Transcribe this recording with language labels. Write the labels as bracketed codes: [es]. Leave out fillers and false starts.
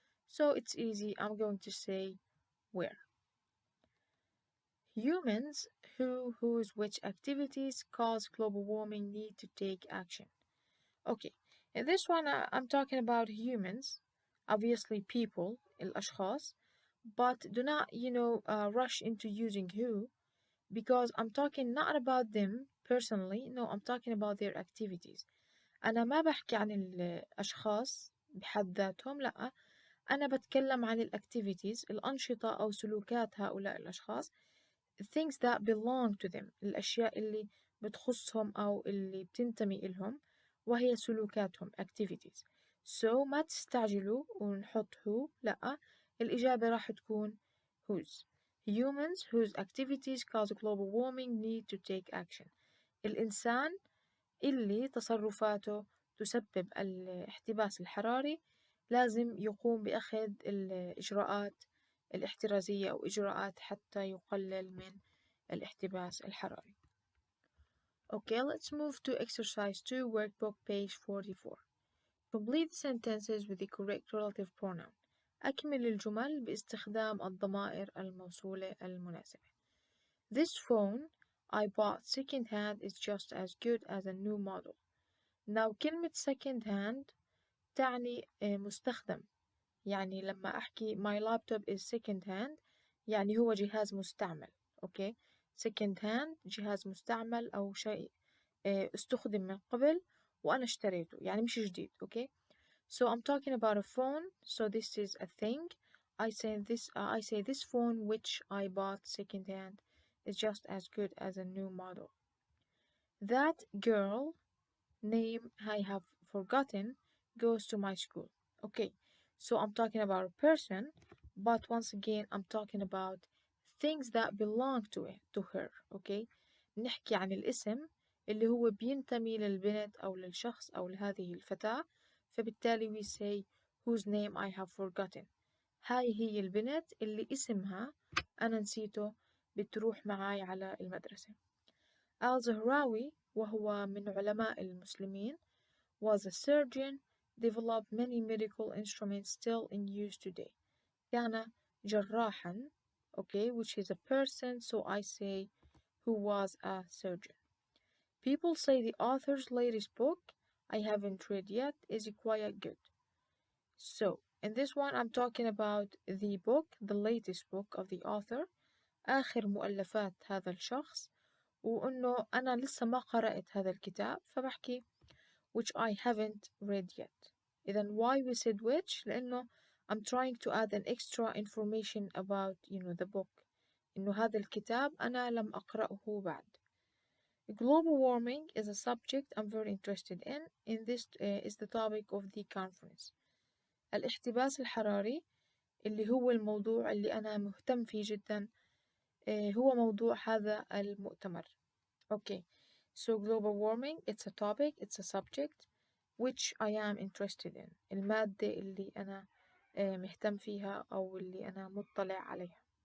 [en] So it's easy, I'm going to say where. Humans, whose, which activities cause global warming need to take action. Okay, in this one, I'm talking about humans, obviously people, [ar] الأشخاص, [en] but do not, rush into using who, because I'm talking not about them personally, no, I'm talking about their activities. [ar] أنا ما بحكي عن الأشخاص بحد ذاتهم، لأ، أنا بتكلم عن الactivities، الأنشطة أو سلوكات هؤلاء الأشخاص، [en] things that belong to them، [ar] الأشياء اللي بتخصهم أو اللي بتنتمي إلهم، وهي سلوكاتهم activities. So ما تستعجلوا ونحط who، لأ، الإجابة راح تكون whose. [en] Humans whose activities cause global warming need to take action. [ar] الإنسان اللي تصرفاته تسبب الاحتباس الحراري لازم يقوم بأخذ الإجراءات الاحترازية أو إجراءات حتى يقلل من الاحتباس الحراري. [en] Okay, let's move to exercise 2, workbook, page 44. Complete sentences with the correct relative pronoun. [ar] أكمل الجمل باستخدام الضمائر الموصولة المناسبة. [en] This phone I bought second hand is just as good as a new model. [ar] Now كلمة second hand تعني مستخدم. يعني لما أحكي [en] my laptop is second hand [ar] يعني هو جهاز مستعمل. أوكي. second hand جهاز مستعمل أو شيء استخدم من قبل وأنا اشتريته يعني مش جديد. [en] Okay. So I'm talking about a phone. So this is a thing. I say this phone which I bought second hand is just as good as a new model. That girl name I have forgotten goes to my school. Okay, so I'm talking about a person, but once again I'm talking about things that belong to her. [ar] Okay, نحكي عن الاسم اللي هو بينتمي للبنت أو للشخص أو لهذه الفتاة، فبالتالي [en] we say whose name I have forgotten. [ar] هاي هي البنت اللي اسمها أنا نسيته بتروح معاي على المدرسة. [en] الزهراوي [ar] وهو من علماء المسلمين [en] was a surgeon, developed many medical instruments still in use today. [ar] كان جراحا, [en] okay, which is a person, so I say who was a surgeon. People say the author's latest book, I haven't read yet, is quite good. So, in this one I'm talking about the book, the latest book of the author, [ar] آخر مؤلفات هذا الشخص، وإنه أنا لسه ما قرأت هذا الكتاب فبحكي [en] which I haven't read yet. إذن why we said which؟ لأنه I'm trying to add an extra information about the book. [ar] إنه هذا الكتاب أنا لم أقرأه بعد. [en] Global warming is a subject I'm very interested in. This is the topic of the conference. [ar] الاحتباس الحراري اللي هو الموضوع اللي أنا مهتم فيه جدا، هو موضوع هذا المؤتمر. [en] Okay, so global warming, it's a topic, it's a subject which I am interested in. [ar] المادة اللي أنا مهتم فيها أو اللي أنا مطلع عليها.